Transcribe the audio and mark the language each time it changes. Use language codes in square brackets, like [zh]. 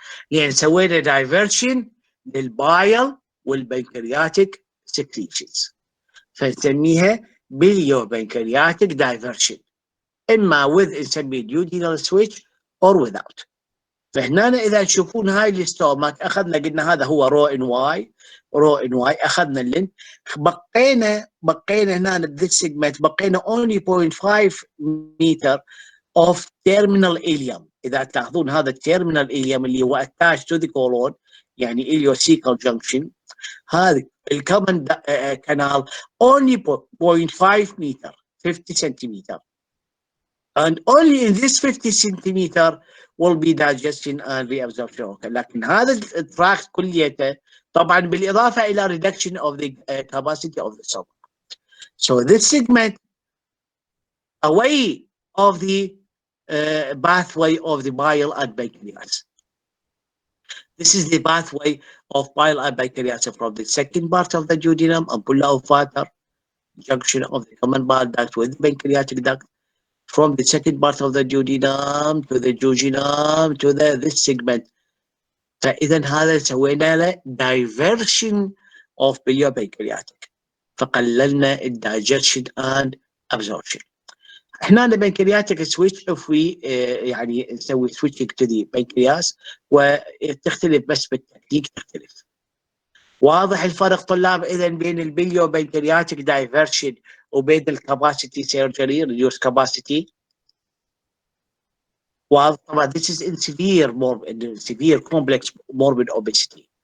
[ar] يعني سوينا [en] Diversion للبايل والبنكرياتيك secretions, فنسميها بليو بنكرياتيك دايفرشن، اما with نسميه duodenal switch or without. [ar] فهنا اذا تشوفون هاي الاستومك اخذنا قلنا هذا هو رو ان واي اخذنا اللينك بقينا هنا بذيس سيجمنت بقينا only 0.5 متر [en] of terminal ileum. [ar] اذا تلاحظون هذا [en] التيرمينال ileum [ar] اللي هو [en] attached to the colon يعني ileocecal junction هذا الكومن كانال only 0.5 متر 50 سنتيمتر and only in this 50 centimeter will be digestion and reabsorption. [ar] لكن هذا التراكت كليته طبعا بالاضافه الى [en] reduction of the capacity of the stomach. So this segment away of the pathway of the bile and pancreas. This is the pathway of bile and pancreas from the second part of the duodenum, ampulla of water, junction of the common bile duct with the pancreatic duct, from the second part of the duodenum to the jejunum to this segment. [ar] فإذا هذا سوينا له [en] diversion of biliopancreatic فقللنا digestion and absorption. [ar] احنا البنكرياتيك سويتش في يعني نسوي [en] switching to the pancreas [ar] وتختلف بس بالتكنيك تختلف. واضح الفرق طلاب اذا بين البليو بنكرياتيك دايفرشن وبين الكاباسيتي سيرجري ريديوس كاباسيتي؟ واضح طبعا [en] this is in severe complex morbid obesity.